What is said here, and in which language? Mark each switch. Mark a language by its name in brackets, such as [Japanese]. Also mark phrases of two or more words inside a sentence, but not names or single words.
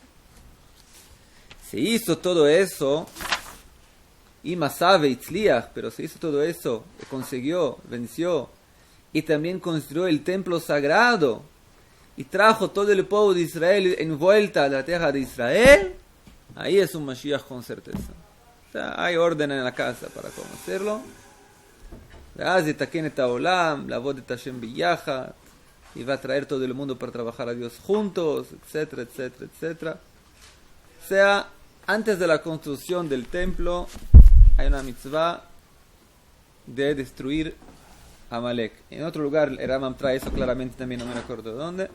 [Spanish] Se hizo todo eso, y [Hebrew] ועשה והצליח, [Spanish] pero se hizo todo eso, consiguió, venció, y también construyó el templo sagrado, y trajo todo el pueblo de Israel en vuelta a la tierra de Israel. Ahí es un Mashiach con certeza. O sea, hay orden en la casa para conocerlo. [Hebrew] ואז יתקן את העולם, לעבוד את השם ביחד, [Spanish] y va a traer todo el mundo para trabajar a Dios juntos, etcétera, etcétera, etcétera. O sea, antes de la construcción del templo, hay una mitzvah de destruir Amalek. En otro lugar, el Rambam trae eso claramente también, no me acuerdo de dónde.